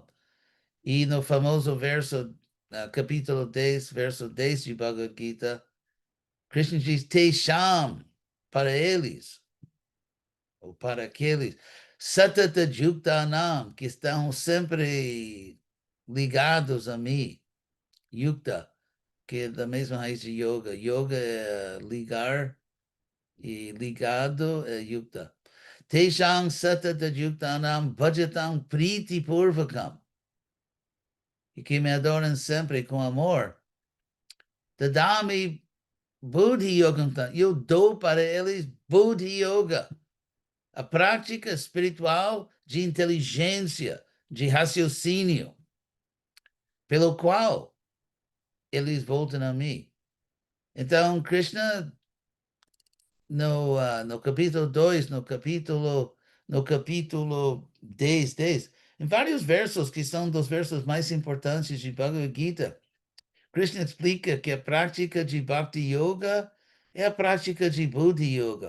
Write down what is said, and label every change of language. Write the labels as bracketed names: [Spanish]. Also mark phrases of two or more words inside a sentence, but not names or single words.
[Portuguese] E no famoso verso, capítulo 10, verso 10 de Bhagavad Gita, Krishna diz, Tesham, para eles, ou para aqueles, [Sanskrit] Satata Yuktanam, [Portuguese] que estão sempre ligados a mim. Yukta, que é da mesma raiz de yoga. Yoga é ligar, e ligado é yukta. [Sanskrit] Teshang satata yuktanam bhajatam priti purvakam. [Portuguese] E que me adoram sempre com amor. [Sanskrit] Tadami buddhi yogam. [Portuguese] Eu dou para eles [Sanskrit] buddhi yoga. [Portuguese] A prática espiritual de inteligência, de raciocínio, pelo qual eles voltam a mim. Então, Krishna, no capítulo 2, no capítulo 10, em vários versos que são dos versos mais importantes de Bhagavad Gita, Krishna explica que a prática de [Sanskrit] Bhakti Yoga [Portuguese] é a prática de [Sanskrit] Buddhi Yoga.